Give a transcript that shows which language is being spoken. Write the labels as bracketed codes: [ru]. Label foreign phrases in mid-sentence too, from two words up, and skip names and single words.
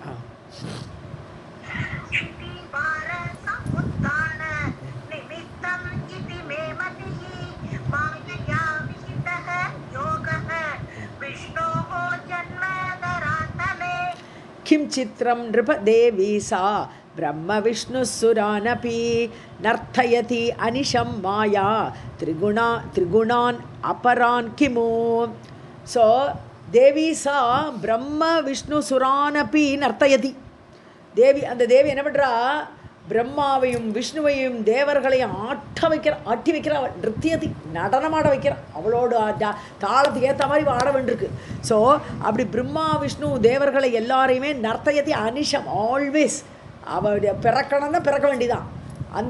[sa] किम् चित्रम् नृपदेवि सा ब्रह्म विष्णुसुरानपि नर्तयति अनिशं माया त्रिगुणान् अपरान् किमु सो देवी सा ब्रह्म विष्णुसुरानपि नर्तयति देवी [ta] அந்த தேவி என்ன பண்ணுறா பிரம்மாவையும் விஷ்ணுவையும் தேவர்களையும் ஆட்டி வைக்கிறா [sa] நிருத்தியதி [ta] நடனமாட வைக்கிறா அவளோட தாளத்துக்கு ஏற்ற மாதிரி ஆட வேண்டியிருக்கு ஸோ அப்படி பிரம்மா விஷ்ணு தேவர்களை எல்லாரையுமே [sa] नर्तयति अनिशम् [ta] ஆல்வேஸ் அவளுடைய பிறக்கணும்னா பிறக்க வேண்டிதான் அந்த